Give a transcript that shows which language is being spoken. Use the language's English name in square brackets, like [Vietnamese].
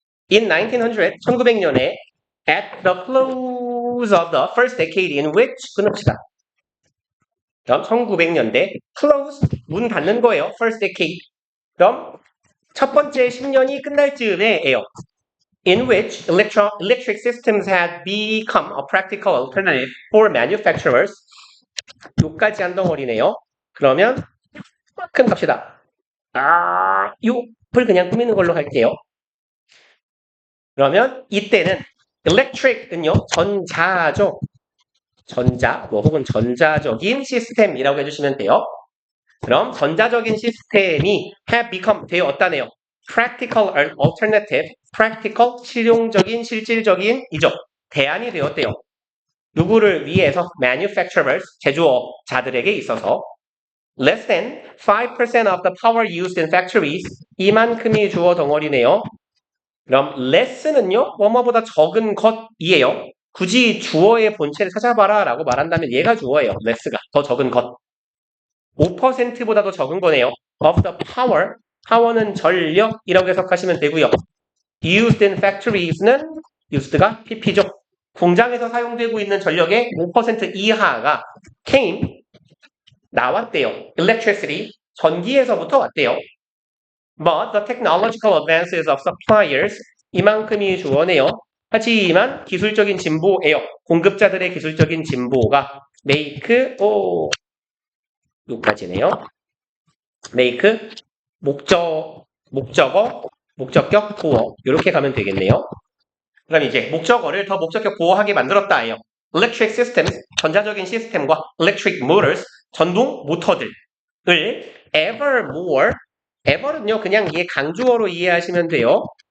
[English] In 1900, [Korean] 1900년에 [English] at the close of the first decade in which [Korean] 끊읍시다. 그럼 1900년대 close 문 닫는 거예요. [English] first decade. [Korean] 그럼 첫 번째 10년이 끝날 즈음에예요. [English] In which electric systems had become a practical alternative for manufacturers. [Korean] 요까지 한 덩어리네요. 그러면 큰 갑시다. 요을 그냥 꾸미는 걸로 할게요. 그러면 이때는 electric은요 전자죠. 전자 혹은 전자적인 시스템이라고 해주시면 돼요. 그럼 전자적인 시스템이 [English] have become [Korean] 되었다네요. [English] practical alternative, practical [Korean] 실용적인 실질적인 이죠. 대안이 되었대요. 누구를 위해서 [English] manufacturers [Korean] 제조업자들에게 있어서 [English] less than 5% of the power used in factories [Korean] 이만큼이 주어 덩어리네요. 그럼 less는요 뭐뭐보다 적은 것이에요. 굳이 주어의 본체를 찾아봐라 라고 말한다면 얘가 주어예요. less가 더 적은 것. 5%보다 더 적은 거네요. of the power, power는 전력이라고 해석하시면 되고요. used in factories는 used가 pp죠. 공장에서 사용되고 있는 전력의 5% 이하가 came 나왔대요. electricity 전기에서부터 왔대요. [English] But the technological advances of suppliers [Korean] 이만큼이 주어네요. 하지만 기술적인 진보예요. 공급자들의 기술적인 진보가 make 여기까지네요. make 목적격 보어 이렇게 가면 되겠네요. 그럼 이제 목적어를 더 목적격 보어하게 만들었다예요. electric system 전자적인 시스템과 electric motors 전동 모터들을 [English] ever more [Korean] ever는요 그냥 얘 강조어로 이해하시면 돼요.